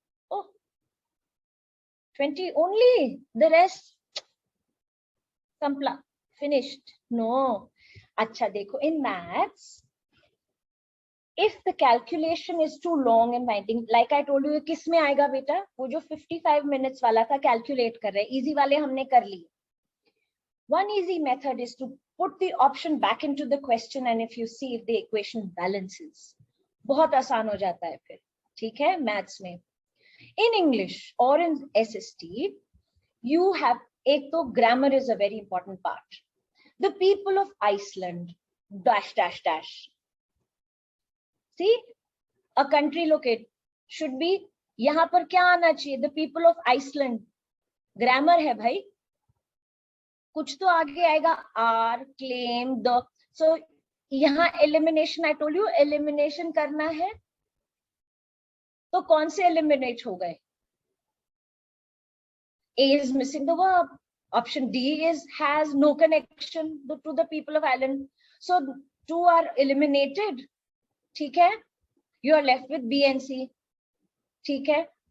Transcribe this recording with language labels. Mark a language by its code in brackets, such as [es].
[en] Oh, 20 only. The rest, Kampla, finished. No. [hi] Acha, dekho, [en] in maths, if the calculation is too long and winding, like I told you, [hi] किस में आएगा बेटा? वो जो 55 minutes वाला था, calculate कर रहे हैं, easy वाले हमने कर लिए. [en] One easy method is to put the option back into the question, and if you see if the equation balances, [hi] बहुत आसान हो जाता है फिर, ठीक है? [en] Maths में. In English or in SST, you have, [hi] एक तो [en] grammar is a very important part. The people of Iceland, dash, dash, dash. See, a country located should be, [hi] यहाँ पर क्या आना चाहिए? [en] The people of Iceland. [hi] Grammar है भाई. कुछ तो आगे आएगा, are, claim, the. So यहाँ elimination, [en] I told you, [hi] elimination करना है. तो कौन से eliminate हो गए? [en] A is missing the verb. Option D has no connection to the people of Ireland. So 2 are eliminated. [hi] ठीक है? [en] You are left with B and C. [hi] ठीक है?